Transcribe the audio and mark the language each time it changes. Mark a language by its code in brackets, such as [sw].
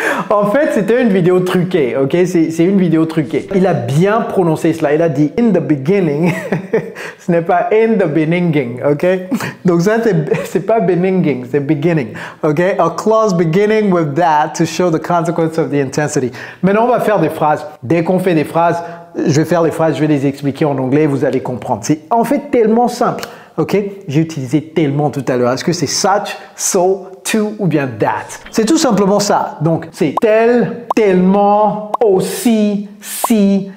[fr] En fait, c'était une vidéo truquée, ok? C'est une vidéo truquée. Il a bien prononcé cela. Il a dit [en] in the beginning. [fr] Ce n'est pas in the beginning, ok? Donc ça, c'est pas beginning, c'est beginning, ok? [en] A clause beginning with that to show the consequence of the intensity. [fr] Maintenant, on va faire des phrases. Dès qu'on fait des phrases, je vais faire les phrases, je vais les expliquer en anglais, vous allez comprendre. C'est en fait tellement simple, ok? J'ai utilisé tellement tout à l'heure. Est-ce que c'est such, so, to ou bien that? C'est tout simplement ça. Donc, c'est tel, tellement, aussi, si.